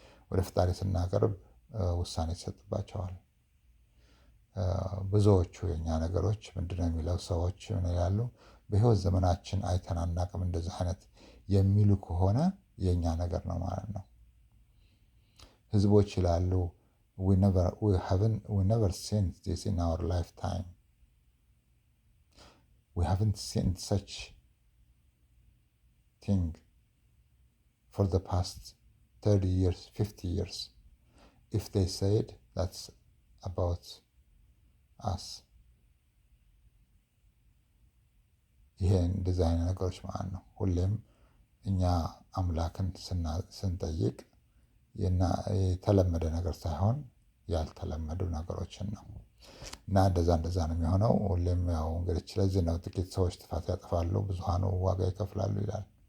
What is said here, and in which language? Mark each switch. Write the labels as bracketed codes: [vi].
[am] ወደ ፈጣሪ ስናቀርብ ውሳኔ ይሰጥባቸዋል። ብዙዎቹ የኛ ነገሮች ምንድነው የሚለው ሰዎች ምን ይላሉ? በህይወት ዘመናችን አይተን አናቅም እንደዚህ አይነት የሚሉ ከሆነ የኛ ነገር ነው ማለት ነው። ህዝቦች ይላሉ [en] we never seen this in our lifetime. We haven't seen such thing for the past 30 years, 50 years. If they said that's about us. [am] ይሄ እንደዚህ አይነት ነገሮች ማለት ነው። ሁሌም እኛ አምላክን ስንጠይቅ የተለመደ ነገር ሳይሆን ያልተለመዱ ነገሮችን ነው እና እንደዛ ነው የሚሆነው። ሁሌም ያው እንግዲህ ስለዚህ ነው ጥቂት ሰዎች ጥፋት ያጠፋሉ፣ ብዙሃኑ ዋጋ ይከፍላሉ ይላል።